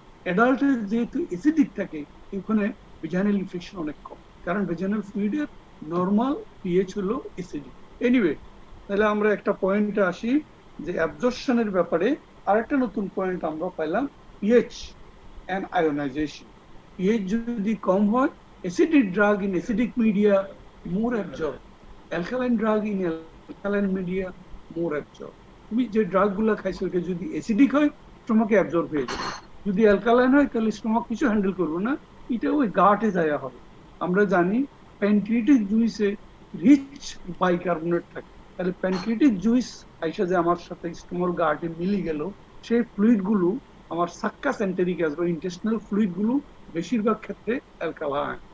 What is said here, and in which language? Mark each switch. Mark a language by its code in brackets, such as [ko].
[bn] অ্যাডাল্টের যেহেতু অ্যাসিডিক থাকে, ওখানে ভেজাইনাল ইনফেকশন অনেক কম, কারণ ভেজাইনাল ফ্লুইডের নর্মাল পিএইচ হলো অ্যাসিডিক। এনিওয়ে, তাহলে আমরা একটা পয়েন্টে আসি যে অ্যাবজর্পশনের ব্যাপারে আরেকটা নতুন পয়েন্ট আমরা পাইলাম, পিএইচ এন্ড আয়োনাইজেশন। পিএইচ যদি কম হয়, [en] acidic drug in acidic media more absorb, alkaline drug in alkaline media more absorb. [bn] তুমি যে ড্রাগ গুলা খাইছো এটা যদি অ্যাসিডিক হয়, স্টোমাকে অ্যাবজর্ব হয়ে যাবে। যদি অ্যালকালাইন হয় তাহলে স্টোমাক কিছু হ্যান্ডেল করবো না, এটা ওই গাটে যাওয়া হবে। আমরা জানি প্যানক্রিয়াটিক জুইসে রিচ বাইকার্বনেট থাকে, তাহলে প্যানক্রিয়াটিক জুইস আইসা যে আমার সাথে স্টোমার গাটে মিলে গেল, সেই ফ্লুইড গুলো আমার সাক্কাস এন্টেরিকাস বা ইন্টেস্টিনাল ফ্লুইড গুলো বেশিরভাগ ক্ষেত্রে অ্যালকালাইন।